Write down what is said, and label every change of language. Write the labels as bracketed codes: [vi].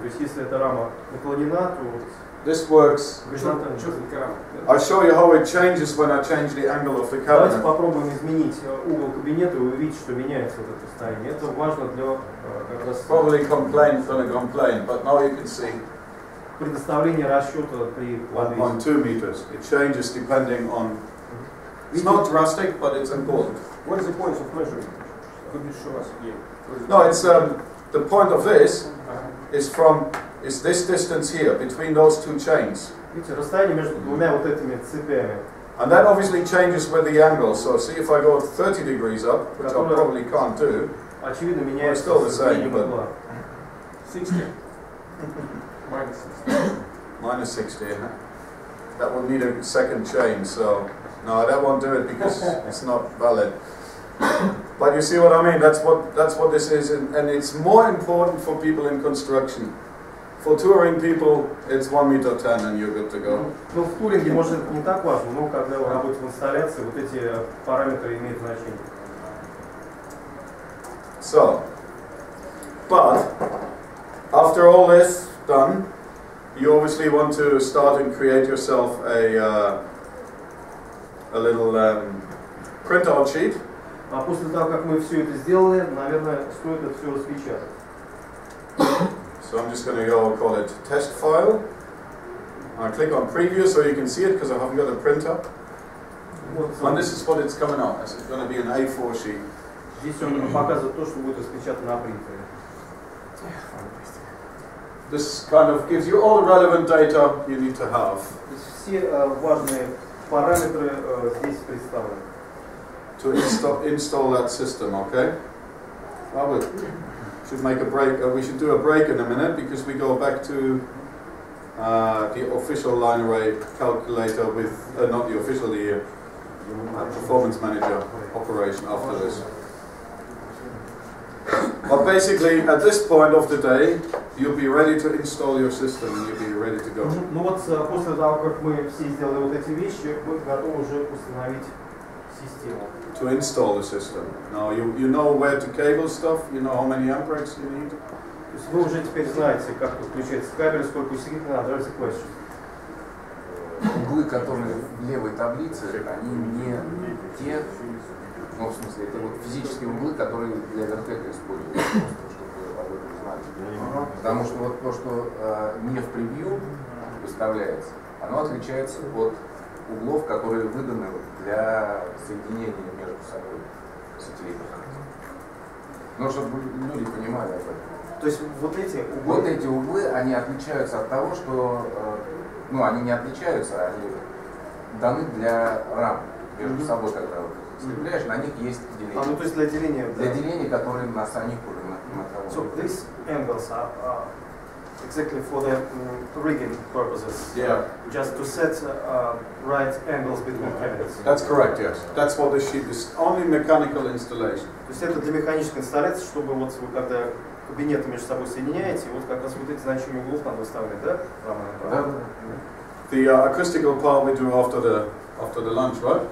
[ru] То есть если эта рама наклонена, то [en] this works. I'll show you how it changes when I change the angle of the cabinet. [ru] Давайте попробуем изменить угол кабинета, и вы увидите, что меняется вот это расстояние. Это важно для как раз [en] probably gonna complain, but now you can see. [ru] Предоставление расчета при подвесе. [en] 1.2 meters. It changes depending on. It's not drastic, but it's important. What is the point of measuring? Could you show us again? No, it's the point of this is this distance here between those two chains. [ru] Видите, расстояние между двумя вот этими цепями. [en] And that obviously changes with the angle. So see if I go 30 degrees up, which I probably can't do. [ru] Очевидно меняется [en] still the same, but 60. Minus 60. That will need a second chain. So no, that won't do it because it's not valid. But you see what I mean? That's what this is, and it's more important for people in construction. For touring people, it's 1.10 meters and you're good to go. [ru] Ну, в туринге, может, это не так важно, но когда вы работаете в инсталляции, вот эти параметры имеют значение. [en] So, but after all this done, you obviously want to start and create yourself a little printout sheet. [ru] А после того, как мы все это сделали, наверное, стоит это все распечатать. [en] So I'm just going to go call it test file. I click on preview so you can see it because I haven't got a printer. [ru] Вот, [en] And this is what it's coming out as. It's going to be an A4 sheet. [ru] здесь он показывает то, что будет распечатано на принтере. [en] This kind of gives you all the relevant data you need to have. [ru] Все важные параметры здесь представлены. [en] To install that system, okay? Well, we should make a break. We should do a break in a minute because we go back to the official line array calculator with not the official, the Performance Manager operation after this. But basically, at this point of the day, you'll be ready to install your system and you'll be ready to go. [ru] Ну вот после того, как мы все сделали вот эти вещи, мы готовы уже установить систему. [en] To install the system. Now you know where to cable stuff. You know how many amperes you need. [ru] То есть вы уже теперь знаете, как подключается кабель, сколько усилителей надо. [en] There's a question. [ru] Углы, которые в левой таблице, они не те, ну, в смысле, это вот физические углы, которые для вертека используются, просто чтобы об этом знали. Потому что вот то, что не в превью выставляется, оно отличается от углов, которые выданы для соединения между собой сателлитов. Ну, чтобы люди понимали об этом. То есть вот эти углы... Вот эти углы, они отличаются от того, что... Ну, они не отличаются, они даны для рам между собой, когда вот скрепляешь, на них есть деление. ну то есть для деления... Для деления, которые на самих уже на [en] So these angles are exactly for the rigging purposes. Yeah. Just to set right angles between cabinets. That's correct. Yes. That's what this sheet is. Only mechanical installation. [ru] То есть это для механической инсталляции, чтобы вот вы когда кабинеты между собой соединяете, вот как раз вот эти значения углов надо выставлять, да? Да. [en] The acoustical part we do after the lunch, right?